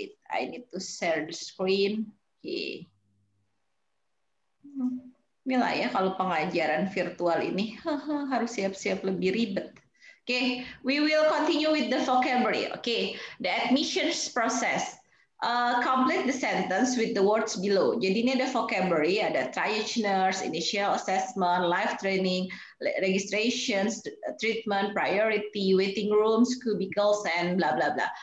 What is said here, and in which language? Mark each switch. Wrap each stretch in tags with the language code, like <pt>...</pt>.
<en>I need to share the screen. Oke.</en> <id>Inilah ya kalau pengajaran virtual ini harus siap-siap lebih ribet.</id> <en>Okay, we will continue with the vocabulary. Okay, the admissions process. Complete the sentence with the words below.</en> <id>Jadi ini ada vocabulary, ada</id> <en>triage, initial assessment, live training, registrations, treatment, priority, waiting rooms, cubicles, and blah blah blah.</en>